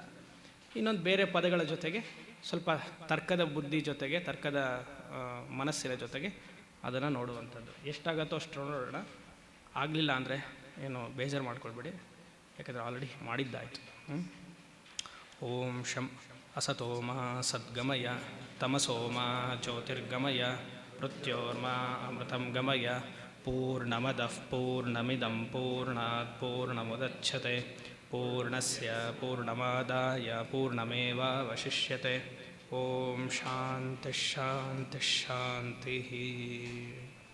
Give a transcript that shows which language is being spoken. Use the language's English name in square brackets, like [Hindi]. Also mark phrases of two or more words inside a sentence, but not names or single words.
[Kannada] ಇನ್ನೊಂದು ಬೇರೆ ಪದಗಳ ಜೊತೆಗೆ ಸ್ವಲ್ಪ ತರ್ಕದ ಬುದ್ಧಿ ಜೊತೆಗೆ, ತರ್ಕದ ಮನಸ್ಸಿನ ಜೊತೆಗೆ ಅದನ್ನು ನೋಡುವಂಥದ್ದು. ಎಷ್ಟಾಗತ್ತೋ ಅಷ್ಟು ನೋಡೋಣ. ಆಗಲಿಲ್ಲ ಅಂದರೆ ಏನು ಬೇಜಾರು ಮಾಡ್ಕೊಳ್ಬೇಡಿ, ಯಾಕಂದರೆ ಆಲ್ರೆಡಿ ಮಾಡಿದ್ದಾಯಿತು. [Sanskrit] ಓಂ ಶಂ ಅಸತೋಮ ಸದ್ಗಮಯ ತಮಸೋಮ ಜ್ಯೋತಿರ್ಗಮಯ ಮೃತ್ಯೋರ್ಮಾ ಅಮೃತಂ ಗಮಯ. ಪೂರ್ಣಮದಃ ಪೂರ್ಣಮಿದಂ ಪೂರ್ಣಾತ್ ಪೂರ್ಣಮುದಚ್ಯತೆ ಪೂರ್ಣಸ್ಯ ಪೂರ್ಣಮಾದಾಯ ಪೂರ್ಣಮೇವಾವಶಿಷ್ಯತೆ. ಓಂ ಶಾಂತಿ ಶಾಂತಿ ಶಾಂತಿ.